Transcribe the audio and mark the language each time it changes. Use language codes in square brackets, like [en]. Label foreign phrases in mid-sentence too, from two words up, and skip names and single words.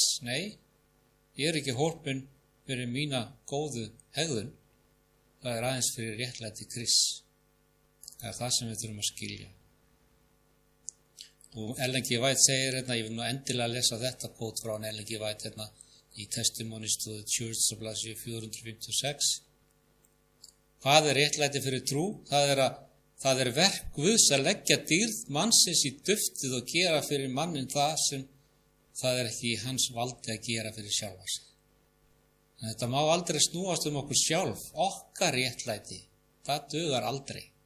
[is] Nei, ég er ekki hólpin fyrir mína góðu hegðun. Það er aðeins fyrir réttlæti Krists. Það er það sem við þurfum að skilja. Og Ellingi White segir hérna, ég vil nú endilega lesa þetta kvót frá Ellingi White hérna í Testimonies to the Church of blaðsíðu 456. Hvað er réttlæti fyrir trú? Það er verk Guðs að leggja dýrð mannsins í duftið og gera fyrir mannin það sem það er ekki í hans valdi að gera fyrir sjálfa sig. En þetta má aldrei snúast okkur sjálf, okkar réttlæti, það dugar aldrei.